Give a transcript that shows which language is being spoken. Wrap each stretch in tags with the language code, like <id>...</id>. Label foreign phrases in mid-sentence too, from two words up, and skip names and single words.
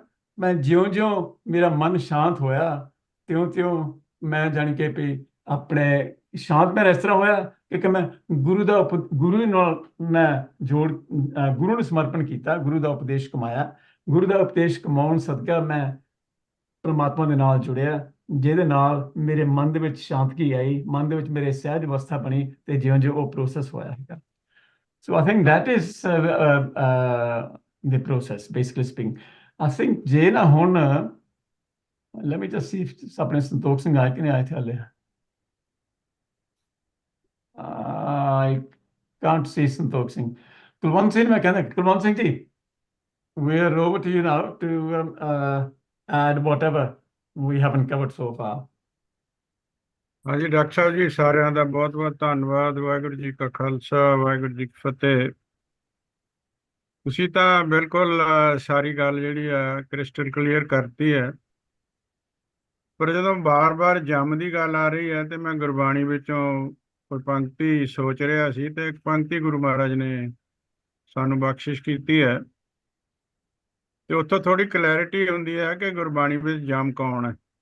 <pa>ਮੈਂ ਜਿਉਂ-ਜਿਉਂ ਮੇਰਾ ਮਨ ਸ਼ਾਂਤ ਹੋਇਆ, ਤਿਉਂ-ਤਿਉਂ ਮੈਂ ਜਾਣ ਕੇ ਵੀ ਆਪਣੇ ਸ਼ਾਂਤ ਮੈਂ ਇਸ ਤਰ੍ਹਾਂ ਹੋਇਆ ਕਿ ਮੈਂ ਗੁਰੂ ਨਾਲ ਮੈਂ ਗੁਰੂ ਨੂੰ ਸਮਰਪਣ ਕੀਤਾ, ਗੁਰੂ ਦਾ ਉਪਦੇਸ਼ ਕਮਾਇਆ। ਗੁਰੂ ਦਾ ਉਪਦੇਸ਼ ਕਮਾਉਣ ਸਦਕਾ ਮੈਂ ਪਰਮਾਤਮਾ ਦੇ ਨਾਲ ਜੁੜਿਆ, ਜਿਹਦੇ ਨਾਲ ਮੇਰੇ ਮਨ ਦੇ ਵਿੱਚ ਸ਼ਾਂਤਗੀ ਆਈ, ਮਨ ਦੇ ਵਿੱਚ ਮੇਰੇ ਸਹਿਜ ਅਵਸਥਾ ਬਣੀ, ਤੇ ਜਿਉਂ-ਜਿਉਂ ਉਹ ਪ੍ਰੋਸੈਸ ਹੋਇਆ ਹੈਗਾ।</pa> <en>So I think that is the process, basically speaking. I think</en> <pa>ਜੇ ਨਾ ਹੁਣ</pa> <en>let me just see if</en> <pa>ਆਪਣੇ ਸੰਤੋਖ ਸਿੰਘ ਆਏ ਕਿ ਨਹੀਂ ਆਏ ਥੇ ਹਾਲੇ।</pa> <en>I can't see ਸੰਤੋਖ ਸਿੰਘ।</en> <pa>ਕੁਲਵੰਤ ਸਿੰਘ ਮੈਂ ਕਹਿੰਦਾ, ਕੁਲਵੰਤ ਸਿੰਘ ਜੀ,</pa> <en>we are over to you now to add whatever we haven't covered so far.</en> <pa>ਹਾਂਜੀ ਡਾਕਟਰ ਸਾਹਿਬ ਜੀ, ਸਾਰਿਆਂ ਦਾ ਬਹੁਤ ਬਹੁਤ ਧੰਨਵਾਦ। ਵਾਹਿਗੁਰੂ ਜੀ ਕਾ ਖਾਲਸਾ, ਵਾਹਿਗੁਰੂ ਜੀ ਕੀ ਫਤਿਹ। ਤੁਸੀਂ ਤਾਂ ਬਿਲਕੁਲ ਸਾਰੀ ਗੱਲ ਜਿਹੜੀ ਆ</pa> <en>crystal clear</en> <pa>ਕਰਤੀ ਹੈ। ਪਰ ਜਦੋਂ ਬਾਰ-ਬਾਰ ਜੰਮ ਦੀ ਗੱਲ ਆ ਰਹੀ ਹੈ ਤੇ ਮੈਂ ਗੁਰਬਾਣੀ ਵਿੱਚੋਂ ਕੋਈ ਪੰਕਤੀ ਸੋਚ ਰਿਹਾ ਸੀ, ਤੇ ਇੱਕ ਪੰਕਤੀ ਗੁਰੂ ਮਹਾਰਾਜ ਨੇ ਸਾਨੂੰ ਬਖਸ਼ਿਸ਼ ਕੀਤੀ ਹੈ, ਤੇ ਉੱਥੋਂ ਥੋੜੀ ਕਲੈਰਿਟੀ ਹੁੰਦੀ ਹੈ ਕਿ ਗੁਰਬਾਣੀ ਵਿੱਚ ਜੰਮ ਕੌਣ ਹੈ।</pa>